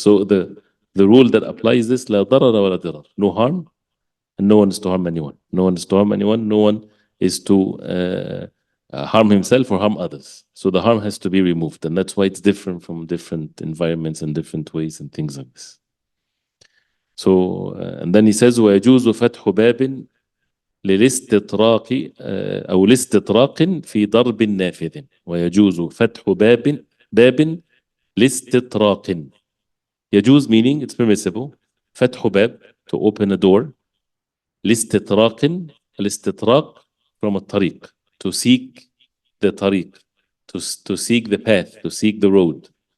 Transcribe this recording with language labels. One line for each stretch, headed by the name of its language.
English: So the rule that applies this,
Arabic: لا ضرر ولا ضرر,
English: no harm, and no one is to harm anyone. No one is to harm anyone. No one is to harm himself or harm others. So the harm has to be removed, and that's why it's different from different environments and different ways and things like this. So and then he says
Arabic: ويجوز فتح باب للاستطراق أو لاستطراق في ضرب نافذ. ويجوز فتح باب لاستطراق.
English: يجوز meaning it's permissible.
Arabic: فتح باب,
English: to open a door. لاستطراق, الاستطراق from الطريق, to seek the طريق, to seek the path, to seek the road.